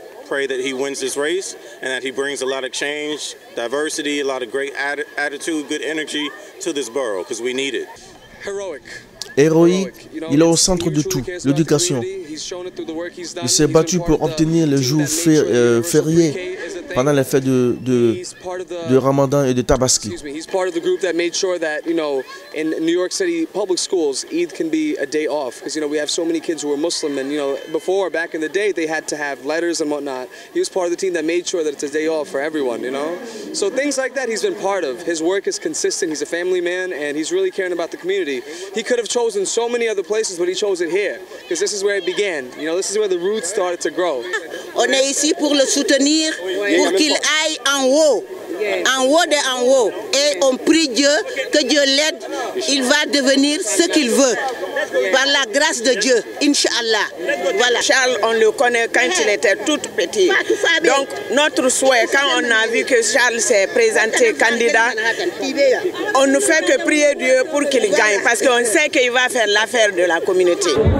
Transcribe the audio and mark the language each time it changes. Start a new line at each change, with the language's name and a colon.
English: Pray that he wins this race and that he brings a lot of change, diversity, a lot of great attitude, good energy to this borough because we need it.
French: Héroïque, il est au centre de tout, l'éducation. Il s'est battu pour obtenir les jours fériés pendant les fêtes de Ramadan et de Tabaski.
English: He's part of the group that made sure that, in New York City public schools, Eid can be a day off because, we have so many kids who are Muslim and, before, back in the day, they had to have letters and whatnot. He was part of the team that made sure that it's a day off for everyone, So things like that he's been part of. His work is consistent. He's a family man and he's really caring about the community. He could have chosen so many other places, but he chose it here because this is where it began. This is where the roots started to grow.
French: On est ici pour le soutenir, pour qu'il aille en haut de en haut. Et on prie Dieu, que Dieu l'aide, il va devenir ce qu'il veut. Par la grâce de Dieu, Inch'Allah. Voilà. Charles, on le connaît quand il était tout petit. Donc, notre souhait, quand on a vu que Charles s'est présenté candidat, on ne fait que prier Dieu pour qu'il gagne, parce qu'on sait qu'il va faire l'affaire de la communauté.